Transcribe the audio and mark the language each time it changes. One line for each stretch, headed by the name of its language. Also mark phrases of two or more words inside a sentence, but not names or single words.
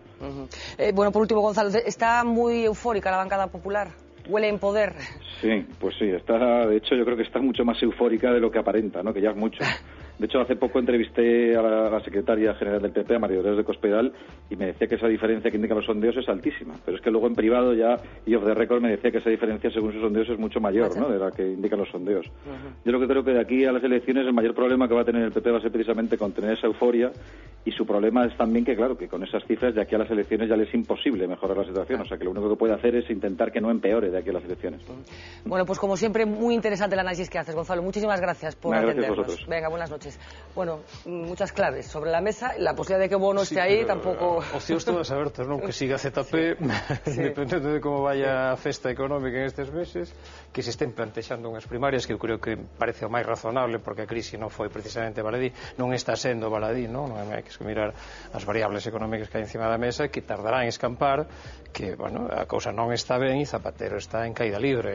Spanish: Bueno, por último, Gonzalo, ¿está muy eufórica la bancada popular? ¿Huele en poder? Sí, pues sí, de hecho yo creo que está mucho más eufórica de lo que aparenta, ¿no?, que ya es mucho. De hecho, hace poco entrevisté a la secretaria general del PP, a María Dolores de Cospedal, y me decía que esa diferencia que indican los sondeos es altísima. Pero es que luego en privado ya, y
English: off the record,
Spanish: me decía que esa diferencia según sus sondeos es mucho mayor, ¿no?, de la que indican los sondeos. Yo lo que creo que de aquí a las elecciones el mayor problema que va a tener el PP va a ser precisamente contener esa euforia, y su problema es también que, claro, que con esas cifras de aquí a las elecciones ya le es imposible mejorar la situación. O sea, que lo único que puede hacer es intentar que no empeore de aquí a las elecciones. Bueno, pues como siempre, muy interesante el análisis que haces, Gonzalo. Muchísimas gracias por atendernos. Vosotros. Venga, buenas noches. Bueno, muchas claves sobre la mesa. La posibilidad de que Bono esté ahí tampoco...
Galician: Opcións todas abertas, non? Que siga ZP, dependendo de como vaya a festa económica en estes meses, que se estén plantexando unhas primarias, que eu creo que parece o máis razonable, porque a crise non foi precisamente baladí, non está sendo baladí, non hai que mirar as variables económicas que hai encima da mesa, que tardarán en escampar, que, bueno, a cousa non está ben e Zapatero está en caída libre.